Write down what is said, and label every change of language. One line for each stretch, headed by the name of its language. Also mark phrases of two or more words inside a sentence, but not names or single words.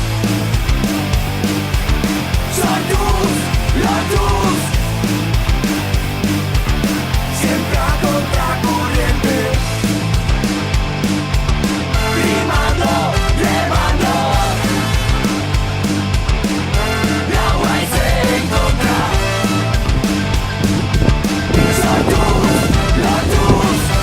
Basque: Sortuz, lortuz,
Spanish: Siempre a contracorriente. rimando, remando,
Basque: lau haizen kontra. Sortuz, lortuz,